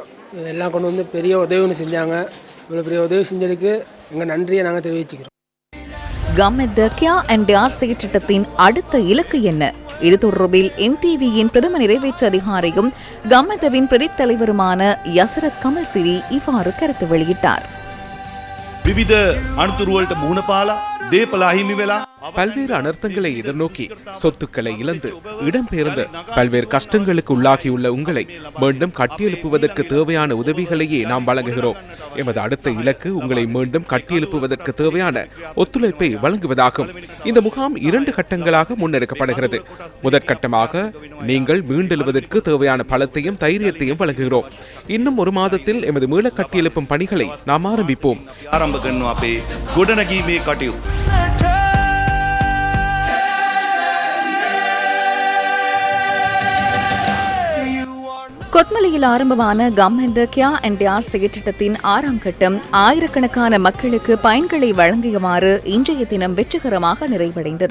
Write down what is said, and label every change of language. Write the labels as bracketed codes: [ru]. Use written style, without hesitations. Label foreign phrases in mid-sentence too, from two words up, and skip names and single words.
[ta] எல்லாம் கொண்டு வந்து பெரிய உதவி ஒன்று செஞ்சாங்க. இவ்வளோ பெரிய உதவி செஞ்சதுக்கு எங்கள் நன்றியை நாங்கள் தெரிவிச்சுக்கிறோம். கம்மெட் கியா அண்ட் டியார் செயற்றிட்டத்தின் அடுத்த இலக்கு என்ன? இது தொடர்பில் MTVயின் பிரதம நிறைவேற்று அதிகாரியும் கம்மெதவின் பிரதித் தலைவருமான யசரத் கமல்சிரி இவ்வாறு கருத்து வெளியிட்டார். [si] විවිධ අනතුරුවලට මුහුණ පාලා දේපල අහිමි වෙලා [ta] பல்வேறு அனர்த்தங்களை எதிர்நோக்கி சொத்துக்களை இழந்து இடம்பெயர்ந்து பல்வேறு கஷ்டங்களுக்கு உள்ளாகியுள்ள உங்களை மீண்டும் கட்டியெழுப்புவதற்கு தேவையான உதவிகளையே நாம் வழங்குகிறோம். எமது அடுத்த இலக்கு உங்களை மீண்டும் கட்டியெழுப்புவதற்கு தேவையான ஒத்துழைப்பை வழங்குவதாகும். இந்த முகாம் 2 கட்டங்களாக முன்னெடுக்கப்படுகிறது. முதற்கட்டமாக நீங்கள் மீண்டெழுவதற்கு தேவையான பலத்தையும் தைரியத்தையும் வழங்குகிறோம். இன்னும் 1 மாதத்தில் எமது மீள கட்டியெழுப்பும் பணிகளை நாம் ஆரம்பிப்போம். [si] ආරම්භ කරනවා අපේ ගොඩනැගීමේ කටයුතු. [ta] கொத்மலையில் ஆரம்பமான கம்மெட் கியா அண்ட் டியார் செயற்றிட்டத்தின் 6ஆம் கட்டம் ஆயிரக்கணக்கான மக்களுக்கு பயன்களை வழங்கியவாறு இன்றைய தினம் வெற்றிகரமாக நிறைவடைந்தது.